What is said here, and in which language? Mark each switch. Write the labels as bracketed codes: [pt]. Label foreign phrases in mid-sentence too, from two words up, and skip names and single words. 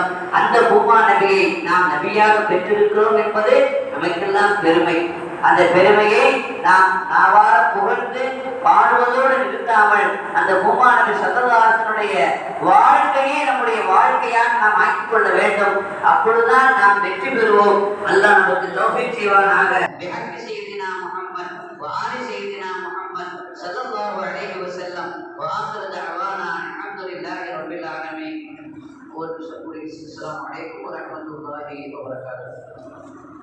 [ta] அந்த பூமா நபியை நாம் நபியாக பெற்றிருக்கிறோம் என்பது நமக்கெல்லாம் பெருமை. அந்த பெருமையை நாம் நாவார புகழ்ந்து பாடுவதோடு நிறுத்தாமல் அந்த பூமா நபி [ar] صلى الله عليه وسلم [ta] வாழ்க்கையை நம்முடைய வாழ்க்கையாக நாம் ஆக்கிக் கொள்ள வேண்டும். அப்பொழுதுதான் நாம் வெற்றி பெறுவோம். அல்லாஹ் நமக்கு தௌஃபீக் செய்வானாக. [ar] سيدنا محمد وآل سيدنا محمد صلى الله عليه وسلم وآخر دعوانا الحمد لله رب العالمين. والسلام عليكم ورحمة الله وبركاته.